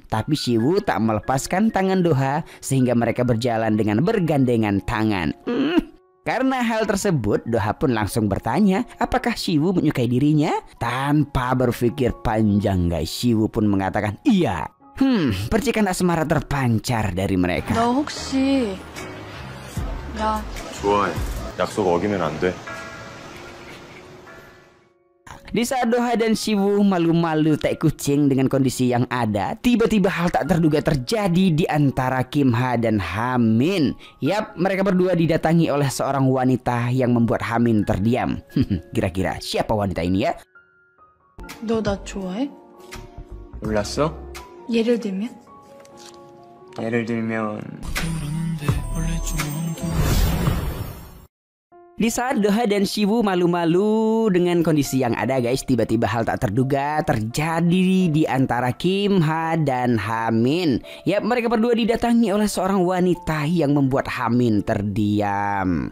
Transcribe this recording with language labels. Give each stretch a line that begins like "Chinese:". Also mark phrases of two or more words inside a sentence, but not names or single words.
Indonesian: Tapi Siwoo tak melepaskan tangan Doha sehingga mereka berjalan dengan bergandengan tangan. Karena hal tersebut, Doha pun langsung bertanya apakah Siwoo menyukai dirinya. Tanpa berpikir panjang guys, Siwoo pun mengatakan iya. Percikan asmara terpancar dari mereka.
Korean: 너 혹시 야 좋아해. 약속 어기면 안 돼.
Indonesian: Di saat Doha dan Siwoo malu-malu tai kucing dengan kondisi yang ada, tiba-tiba hal tak terduga terjadi di antara Kim Ha dan Hamin. Yap, mereka berdua didatangi oleh seorang wanita yang membuat Hamin terdiam. Kira-kira siapa wanita ini ya?
Korean: 너 나 좋아해? 몰랐어? 예를 들면? 예를 들면
Indonesian: Di saat Doha dan Siwoo malu-malu dengan kondisi yang ada guys, tiba-tiba hal tak terduga terjadi di antara Kim Ha dan Hamin. Yap, mereka berdua didatangi oleh seorang wanita yang membuat Hamin terdiam.